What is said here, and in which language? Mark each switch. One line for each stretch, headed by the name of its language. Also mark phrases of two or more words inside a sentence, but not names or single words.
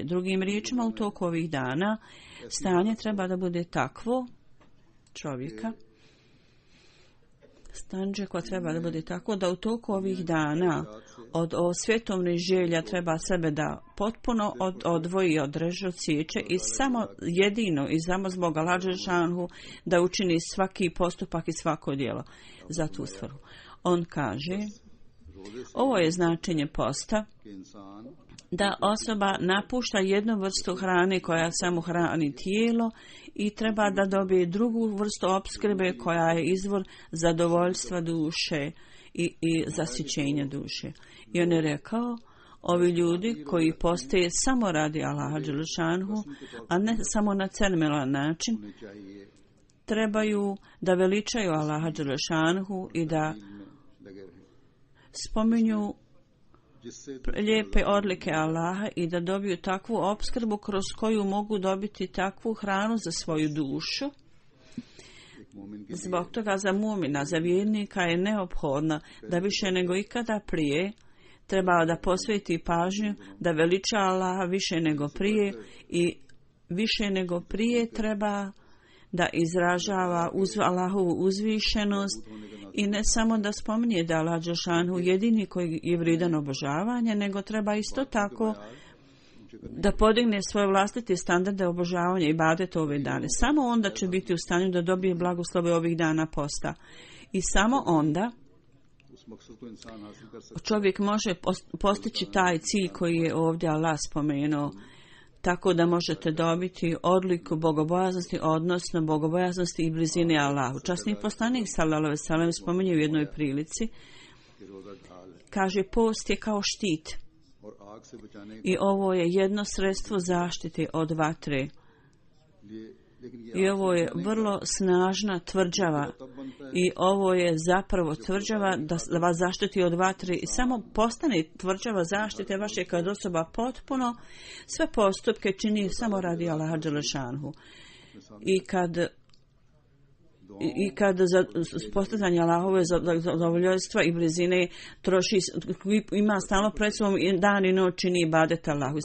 Bosnian: Drugim riječima, u toku ovih dana stanje treba da bude takvo čovjeka, stanje koje treba da bude tako da u toku ovih dana od svjetovnih želja treba sebe da potpuno odvoji, odreže, odsjeće i samo jedino i samo zbog Allaha dželešanhu da učini svaki postupak i svako djelo za tu svrhu. On kaže: Ovo je značenje posta,
Urdu: کہ انسان
Bosnian: da osoba napušta jednu vrstu hrane koja samo hrani tijelo i treba da dobije drugu vrstu opskrbe koja je izvor zadovoljstva duše i zasićenja duše. I on je rekao, ovi ljudi koji postoje samo radi Allaha dželešanhu, a ne samo na cermelan način,
Urdu: ہونے چاہیے
Bosnian: trebaju da veličaju Allaha dželešanhu i da
Urdu: لگے رہے,
Bosnian: spominju
Urdu: جس سے
Bosnian: lijepe odlike Allaha i da dobiju takvu opskrbu kroz koju mogu dobiti takvu hranu za svoju dušu.
Urdu: ایک مومن کے
Bosnian: Zbog toga za mumina, za vjernika je neophodno da više nego ikada prije treba da posveti pažnju, da veliča Allaha više nego prije i više nego prije treba da izražava Allahovu uzvišenost i ne samo da spominje da Allah dželešanu jedini koji je vrijedan obožavanja, nego treba isto tako da podigne svoje vlastite standarde obožavanja i ibadeta ove dane. Samo onda će biti u stanju da dobije blagoslove ovih dana posta. I samo onda
Urdu: اس مقصد کو انسان حاصل کر سکتا
Bosnian: čovjek može postići taj cilj koji je ovdje Allah spomenuo, tako da možete dobiti odliku bogobojaznosti, odnosno bogobojaznosti i blizine Allahu. Časni poslanik
Arabic: صلى الله عليه وسلم
Bosnian: spominje u jednoj prilici,
Urdu: ہے کہ روزہ ڈھال ہے
Bosnian: kaže post je kao štit
Urdu: اور آگ سے بچانے کے
Bosnian: i ovo je jedno sredstvo zaštite od vatre.
Urdu: لیے، لیکن یہ
Bosnian: I ovo je vrlo snažna tvrđava i ovo je zapravo tvrđava da vas zaštiti od vatre i samo postane tvrđava zaštite vaše kad osoba potpuno sve postupke čini samo radi Allaha dželešanhu. I kad za postizanje Allahove zadovoljstva i blizine troši, ima stalno pred sobom i dan i noć čini ibadet Allahu.